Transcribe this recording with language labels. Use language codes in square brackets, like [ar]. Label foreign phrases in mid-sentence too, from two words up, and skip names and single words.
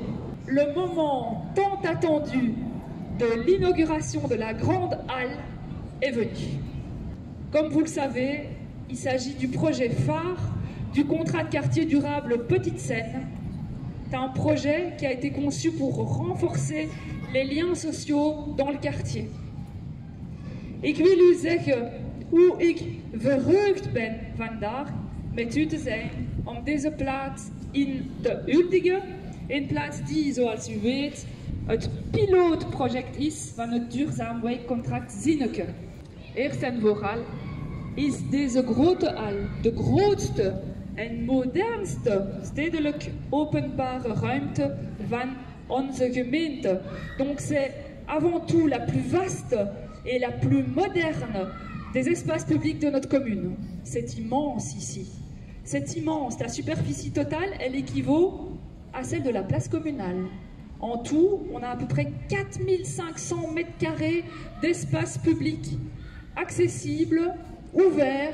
[fr] Le moment tant attendu de l'inauguration de la grande halle est venu. Comme vous le savez, il s'agit du projet phare du contrat de quartier durable Petite Seine. C'est un projet qui a été conçu pour renforcer les liens sociaux dans le quartier. [nl] Ik wil u zeggen hoe ik verheugd ben vandaag met u te zijn om deze plaats in te huldigen. Een plaats die, zoals u weet, het pilootproject is van het duurzaam wijkcontract Zinneke. Eerst en vooral is deze grote hal de grootste en modernste stedelijk openbare ruimte van onze gemeente. [fr] Donc c'est avant tout la plus vaste et la plus moderne des espaces publics de notre commune. C'est immense ici. C'est immense. La superficie totale, elle équivaut à celle de la place communale. En tout, on a à peu près 4500 mètres carrés d'espace public accessible, ouvert.